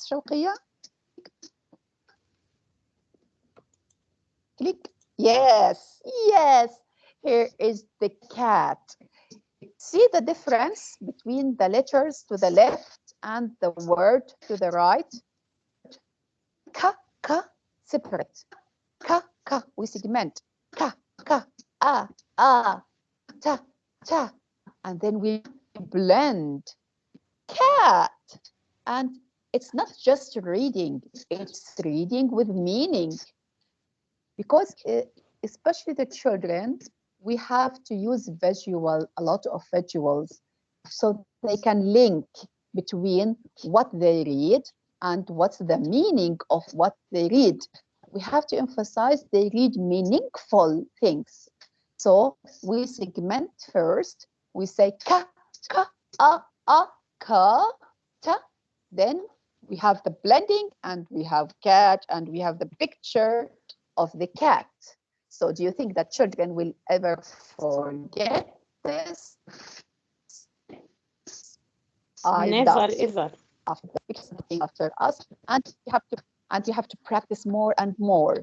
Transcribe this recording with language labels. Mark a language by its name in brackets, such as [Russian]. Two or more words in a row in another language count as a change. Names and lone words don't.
[English] Shawqia. Click. Yes, yes. Here is the cat. See the difference between the letters to the left and the word to the right? Ka, ka, separate. Ka, ka, we segment. Ka, ka, ta, ta. And then we blend. Cat. And it's not just reading, it's reading with meaning. Because especially the children, we have to use a lot of visuals, so they can link between what they read and what's the meaning of what they read. We have to emphasize they read meaningful things. So we segment first. We say ka, ka, ka, ta. Then we have the blending, and we have cat, and we have the picture of the cat. So do you think that children will ever forget this? Never, ever. After us, and you have to practice more and more.